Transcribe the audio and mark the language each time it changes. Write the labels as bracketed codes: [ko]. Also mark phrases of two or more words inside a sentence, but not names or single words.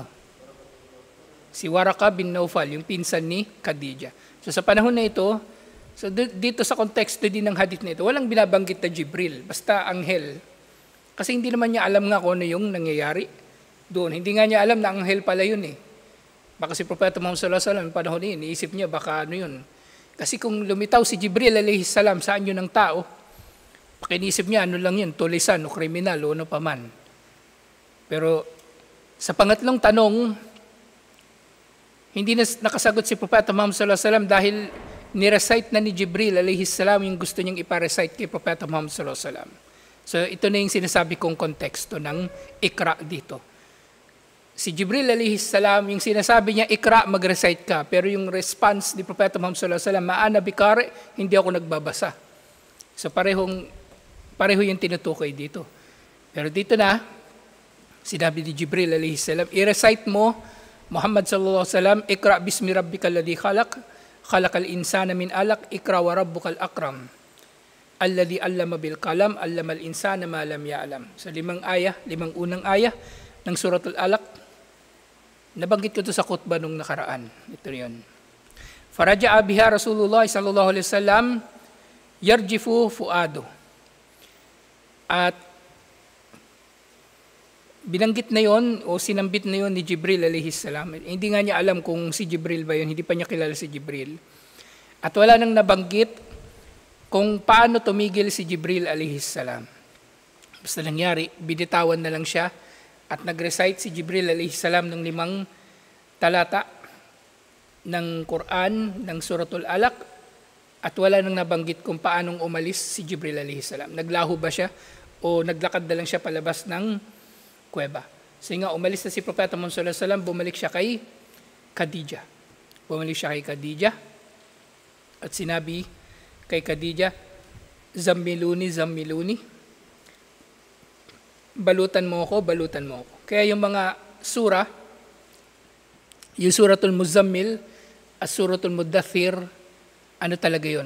[tl] Si Waraka bin Naufal, yung pinsan ni Khadija. So sa panahon na ito, so dito sa konteksto din ng hadith na ito, walang binabanggit na Jibril, basta anghel. Kasi hindi naman niya alam nga kung ano yung nangyayari doon. Hindi nga niya alam na anghel pala yun eh. Baka si Propeta Muhammad [ar] صلى الله عليه وسلم [tl] panahon niya, iniisip niya baka ano yun. Kasi kung lumitaw si Jibril [ar] عليه السلام [tl] sa anyo ng tao, pakinisip niya ano lang yun, tulisan o kriminal o ano paman. Pero sa pangatlong tanong, hindi na nakasagot si Propeta Muhammad [ar] صلى الله عليه وسلم [tl] dahil ni-recite na ni Jibril [ar] عليه السلام [tl] yung gusto niyang ipa-recite kay Propeta Muhammad [ar] صلى الله عليه وسلم. [tl] So ito na yung sinasabi kong konteksto ng ikra dito. Si Jibril [ar] عليه السلام, [tl] yung sinasabi niya, ikra, mag-recite ka. Pero yung response ni Propeta Muhammad [ar] صلى الله عليه وسلم، ما أنا بقارئ, [tl] hindi ako nagbabasa. So pareho yung tinutukoy dito. Pero dito na, sinabi ni Jibril [ar] عليه السلام, [tl] i-recite mo, [ar] محمد صلى الله عليه وسلم، اقرأ باسم ربك الذي خلق، خلق الإنسان من علق، اقرأ وربك الأكرم. الذي علم بالقلم، علم الإنسان ما لم يعلم. [tl] So limang unang ayah ng Suratul Alaq. Nabanggit ko ito sa khutbah nung nakaraan. Ito 'yon. [ar] فرجع بها رسول الله صلى الله عليه وسلم يرجف فؤاده. [tl] At binanggit na 'yon o sinambit na 'yon ni Jibril [ar] عليه السلام. [tl] Hindi nga niya alam kung si Jibril ba 'yon, hindi pa niya kilala si Jibril. At wala nang nabanggit kung paano tumigil si Jibril [ar] عليه السلام. [tl] Basta nangyari, binitawan na lang siya at nag-recite si Jibril [ar] عليه السلام [tl] ng 5 talata ng Quran, ng Suratul Alaq, at wala nang nabanggit kung paanong umalis si Jibril [ar] عليه السلام. [tl] Naglaho ba siya o naglakad na lang siya palabas ng kuweba? So nga, umalis na si Propeta Muhammad [ar] صلى الله عليه وسلم, [tl] bumalik siya kay Khadija. At sinabi kay Khadija, [ar] زملوني، زملوني, [tl] balutan mo ako. Kaya yung mga sura, yung Suratul Muzammil at Suratul Muddathir, ano talaga yun?